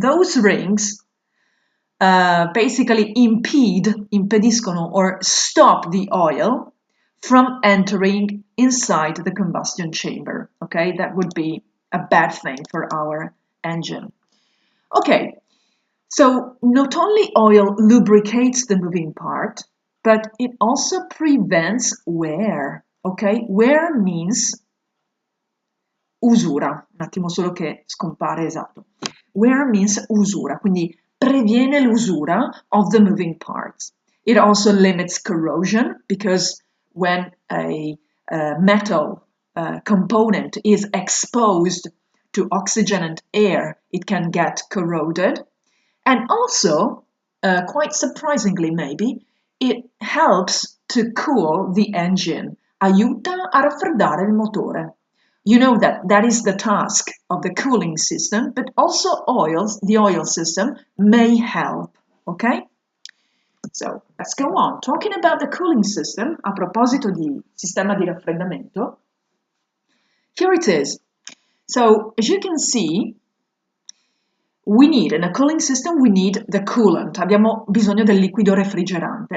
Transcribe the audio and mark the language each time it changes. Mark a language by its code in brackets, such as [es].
[en] Those rings basically impediscono or stop the oil from entering inside the combustion chamber, okay? That would be a bad thing for our engine. Okay, so not only oil lubricates the moving part, but it also prevents wear, okay? Wear means [it] usura, un attimo solo che scompare, esatto. [en] Wear means usura, [it] quindi previene l'usura [en] of the moving parts. It also limits corrosion because when a metal component is exposed to oxygen and air, it can get corroded. And also, quite surprisingly maybe, it helps to cool the engine, [it] aiuta a raffreddare il motore. [en] You know that is the task of the cooling system, but also the oil system may help, okay? So, let's go on. Talking about the cooling system, [it] a proposito di sistema di raffreddamento, [en] here it is. So, as you can see, in a cooling system, we need the coolant. [it] Abbiamo bisogno del liquido refrigerante.